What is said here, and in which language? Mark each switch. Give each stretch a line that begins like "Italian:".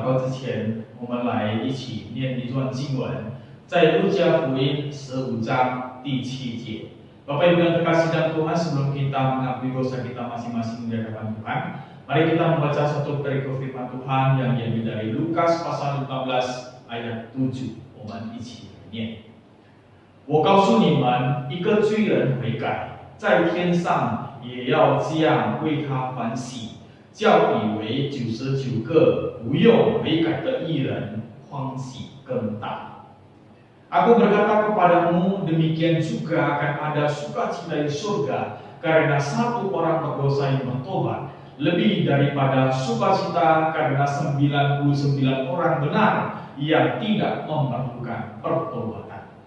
Chinese: 前，我们来一起念一段经文，在路加福音15章第7节。
Indonesian: Bapak Ibu yang terkasih dalam Tuhan, sebelum kita mengakui dosa kita masing-masing di hadapan Tuhan, mari kita membaca satu perikop firman Tuhan yang diambil dari Lukas pasal 15 ayat 7。
Chinese: 我们一起来念。我告诉你们，一个罪人悔改，在天上也要这样为他欢喜，较比为99个不用悔改的义人欢喜更大。
Indonesian: Aku berkata kepadamu, demikian juga akan ada sukacita di surga karena satu orang berdosa yang bertobat, lebih daripada sukacita karena 99 orang benar yang tidak memerlukan pertobatan.